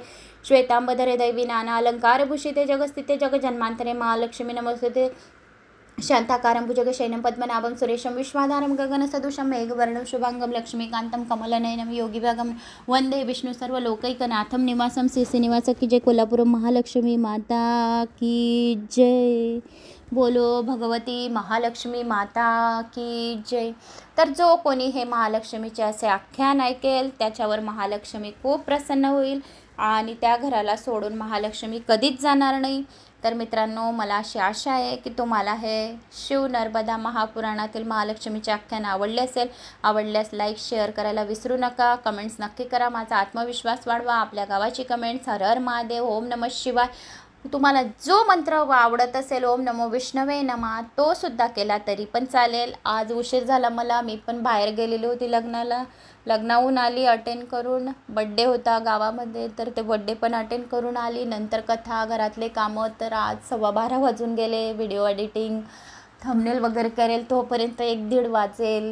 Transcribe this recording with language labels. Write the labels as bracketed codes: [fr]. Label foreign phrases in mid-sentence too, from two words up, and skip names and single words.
[sa] श्वेतांबधरे दैवी नाना अलंकार भूषिते जगस्थिते जग जन्मांतरे महालक्ष्मी नमस्तुते. शांताकारं भुजगशयनं पद्मनाभं सुरेशं विश्वाधारं गगनसदृशं मेघवर्णं शुभांगं लक्ष्मीकान्तं कमलनयनं योगिभागं वंदे विष्णु सर्वलोकैकनाथं निवासं [hi] श्रीनिवास की जय. कोल्हापूर महालक्ष्मी माता की जय. बोलो भगवती महालक्ष्मी माता की जय. [mr] तर जो कोणी हे महालक्ष्मीचे असे आख्यान ऐकेल, त्याच्यावर महालक्ष्मी खूप प्रसन्न होईल आणि त्या घराला सोडून महालक्ष्मी कधीच जाणार नाही. तर मित्रांनो, मला अशी आशा आहे की तुम्हाला हे शिव नर्मदा महापुराणातील महालक्ष्मीचे आख्यान आवडले असेल. आवडल्यास लाईक शेअर करायला विसरू नका. कमेंट्स नक्की करा. माझा आत्मविश्वास वाढवा. आपल्या गावाची कमेंट्स हर हर महादेव, [sa] ओम नमः शिवाय. [mr] तुम्हाला जो मंत्र आवडत असेल, [sa] ओम नमो विष्णवे नमः, [mr] तो सुद्धा केला तरी पण चालेल. आज उशीर झाला मला. मी पण बाहेर गेलेली होती लग्नाहून आली अटेंड करून. बड्डे होता गावामध्ये, तर ते बड्डे पण अटेंड करून आली. नंतर कथा, घरातले कामं. तर आज 12:15 वाजून गेले. व्हिडिओ एडिटिंग, थंबनेल वगैरे करेल तोपर्यंत 1-1:30 वाजेल.